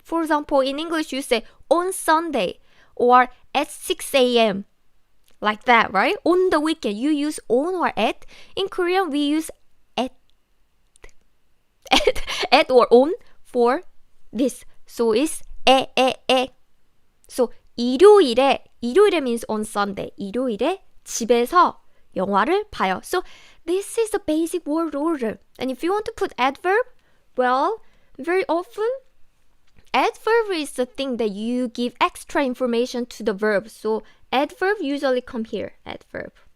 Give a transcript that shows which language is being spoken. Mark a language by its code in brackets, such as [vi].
[en] For example, in English you say on Sunday or at 6 a.m. Like that, right? On the weekend you use on or at. In Korean we use at or on for this. So it's 에. So [ko] 일요일에 [en] means on Sunday. [ko] 일요일에 집에서 영화를 봐요. [en] So this is the basic word order. And if you want to put adverb, well, very often adverb is the thing that you give extra information to the verb. So adverb usually come here. Adverb.